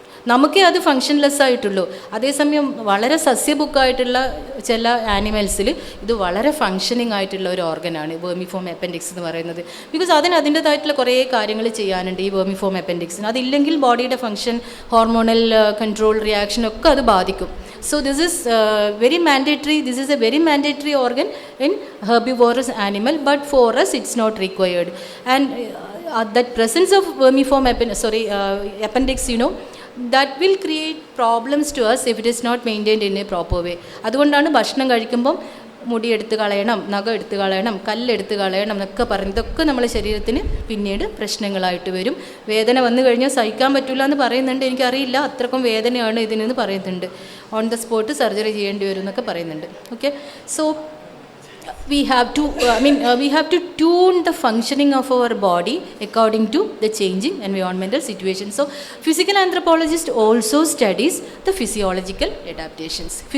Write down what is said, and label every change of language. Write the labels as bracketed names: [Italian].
[Malayalam] നമുക്കേ അത് ഫങ്ഷൻലെസ് ആയിട്ടുള്ളൂ. അതേസമയം വളരെ സസ്യബുക്കായിട്ടുള്ള ചില ആനിമൽസിൽ ഇത് വളരെ ഫങ്ഷനിങ് ആയിട്ടുള്ള ഒരു ഓർഗനാണ് വെർമിഫോം അപ്പൻഡിക്സ് എന്ന് പറയുന്നത്. ബിക്കോസ് അതിൻ്റേതായിട്ടുള്ള കുറേ കാര്യങ്ങൾ ചെയ്യാനുണ്ട് ഈ വെർമിഫോം അപ്പൻഡിക്സിന്. അതില്ലെങ്കിൽ ബോഡിയുടെ ഫങ്ഷൻ, ഹോർമോണൽ കൺട്രോൾ, റിയാക്ഷൻ ഒക്കെ അത് ബാധിക്കും. [English] So this is very mandatory. This is a very mandatory organ in herbivorous animal, but for us it's not required. And that presence of vermiform appendix, that will create problems to us if it is not maintained in a proper way. [Malayalam] അതുകൊണ്ടാണ് ഭക്ഷണം കഴിക്കുമ്പം മുടി എടുത്ത് കളയണം, നഖം എടുത്ത് കളയണം, കല്ലെടുത്ത് കളയണം എന്നൊക്കെ പറഞ്ഞ് ഇതൊക്കെ നമ്മളെ ശരീരത്തിന് പിന്നീട് പ്രശ്നങ്ങളായിട്ട് വരും. വേദന വന്നു കഴിഞ്ഞാൽ സഹിക്കാൻ പറ്റില്ല എന്ന് പറയുന്നുണ്ട്. എനിക്കറിയില്ല, അത്രക്കും വേദനയാണ് ഇതിനെന്ന് പറയുന്നുണ്ട്. ഓൺ ദ സ്പോട്ട് സർജറി ചെയ്യേണ്ടി വരും എന്നൊക്കെ പറയുന്നുണ്ട്. [English] Okay, so we have to tune the functioning of our body according to the changing environmental situation. So physical anthropologist also studies the physiological adaptations.